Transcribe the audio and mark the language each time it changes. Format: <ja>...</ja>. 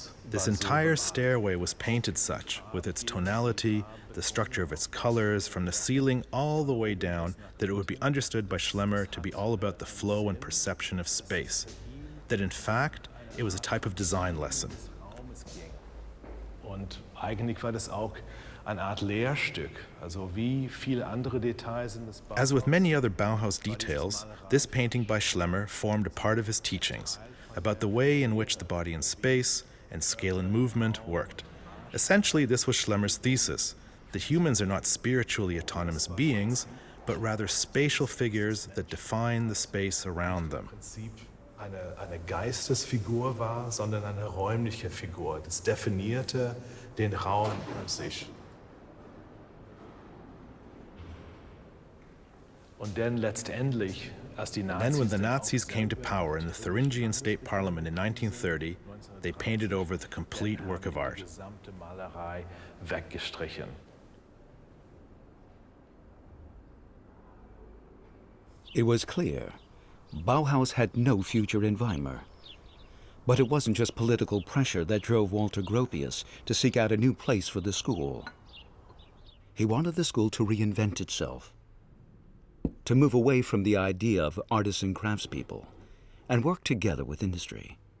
<en>This entire stairway was painted such, with its tonality, the structure of its colors, from the ceiling all the way down, that it would be understood by Schlemmer to be all about the flow and perception of space. That in fact, it was a type of design lesson.</en> <de>Und eigentlich war das auch eine Art Lehrstück, also wie viele andere Details in das Bauhaus.</de> <en>As with many other Bauhaus details, this painting by Schlemmer formed a part of his teachings about the way in which the body in space and scale and movement worked. Essentially, this was Schlemmer's thesis, that humans are not spiritually autonomous beings, but rather spatial figures that define the space around them.</en> <de>Eine Geistesfigur war, sondern eine räumliche Figur. Das definierte den Raum an sich. Und dann letztendlich, als die Nazis...</de> <en>Then when the Nazis came to power in the Thuringian State Parliament in 1930, they painted over the complete work of art.</en> <de>Die gesamte Malerei weggestrichen.</de> <en>It was clear Bauhaus had no future in Weimar. But it wasn't just political pressure that drove Walter Gropius to seek out a new place for the school. He wanted the school to reinvent itself, to move away from the idea of artisan craftspeople and work together with industry.</en>